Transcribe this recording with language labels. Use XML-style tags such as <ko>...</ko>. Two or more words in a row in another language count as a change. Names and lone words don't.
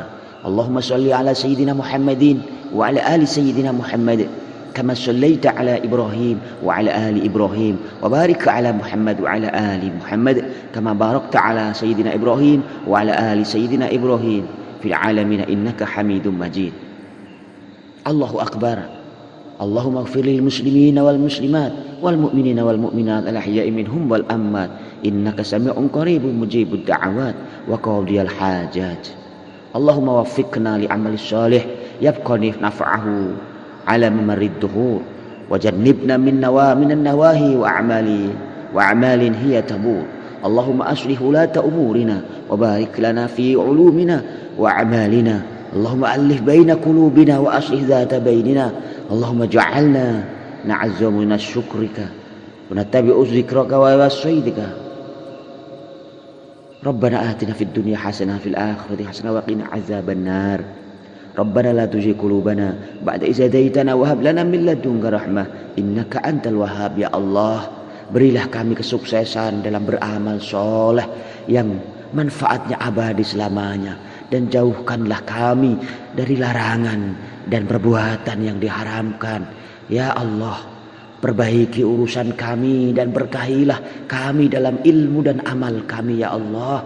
<ar>اللهم صل على سيدنا محمد وعلى آل سيدنا محمد كما صليت على إبراهيم وعلى آل إبراهيم وبارك على محمد وعلى آل محمد كما باركت على سيدنا إبراهيم وعلى آل سيدنا إبراهيم في العالمين إنك حميد مجيد. الله أكبر. اللهم اغفر للمسلمين والمسلمات والمؤمنين والمؤمنات الأحياء منهم والأموات إنك سميع قريب مجيب الدعوات وقاضي الحاجات. اللهم وفقنا لعمل صالح يبقى نفعه على ممر الدهور وجنبنا من نواه نواهي وأعمال هي تبور اللهم أصلح ولاة أمورنا وبارك لنا في علومنا وأعمالنا اللهم ألف بين قلوبنا وأصلح ذات بيننا اللهم اجعلنا نعظم من شكرك ونتبع ذكرك ووصيتك ربنا آتنا في الدنيا حسنة في الآخرة حسنة وقنا عذاب النار ربنا لا تزغ قلوبنا بعد إذ هديتنا وهب لنا من لدنك رحمة إنك أنت الوهاب يا الله.</ar> <id>Berilah kami kesuksesan dalam beramal soleh yang manfaatnya abadi selamanya. Dan jauhkanlah kami dari larangan dan perbuatan yang diharamkan.</id> <ar>يا الله,</ar> <id>perbaiki urusan kami dan berkahilah kami dalam ilmu dan amal kami ya Allah.</id>